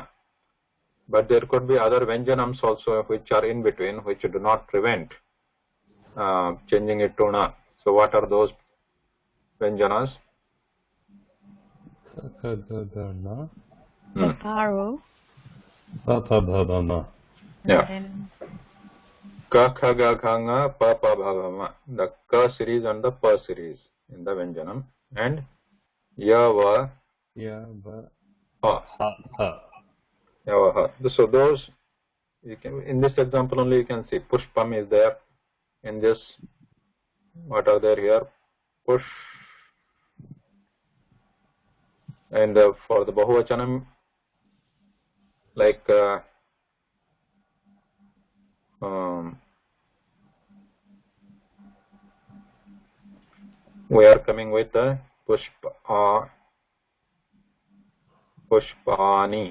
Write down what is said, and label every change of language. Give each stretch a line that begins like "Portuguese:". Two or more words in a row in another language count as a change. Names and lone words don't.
English: But there could be other vyanjanams also which are in between, which do not prevent changing it to na. So what are those vyanjanas? Paro. Yeah.
Sanskrit: Ka, kha, ga, kha, nga, pa, pa, bha, bha, ma.
English: The ka series and the pa series in the vyanjanam. And ya, va, ha.
Sanskrit: Ya, va, ha.
English: So those, you can, in this example only you can see pushpam is there. In this, what are there here? Push. And for the bahuvachanam, like we are coming with the pushpani.